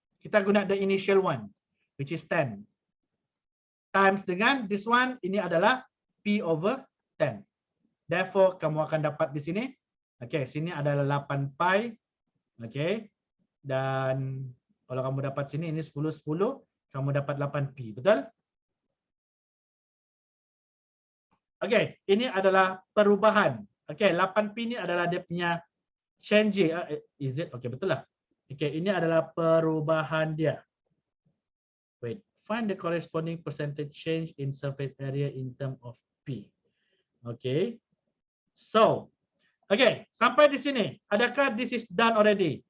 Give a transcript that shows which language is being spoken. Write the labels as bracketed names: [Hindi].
[Malay] kita guna [English] the initial one, which is 10. [Malay] Times dengan [English] this one, [Malay] ini adalah P over 10. Therefore, kamu akan dapat di sini, okay, sini adalah 8 pi, okay, dan kalau kamu dapat sini, ini 10, 10, kamu dapat 8 pi, betul? Okay, ini adalah perubahan. Okay, 8 pi ini adalah dia punya change. [English] Is it? [Malay] Okay, betul lah. Okay, ini adalah perubahan dia. [English] Wait, find the corresponding percentage change in surface area in term of P. Okay. [Malay] So, okay, sampai di sini. Adakah [English] this is done already?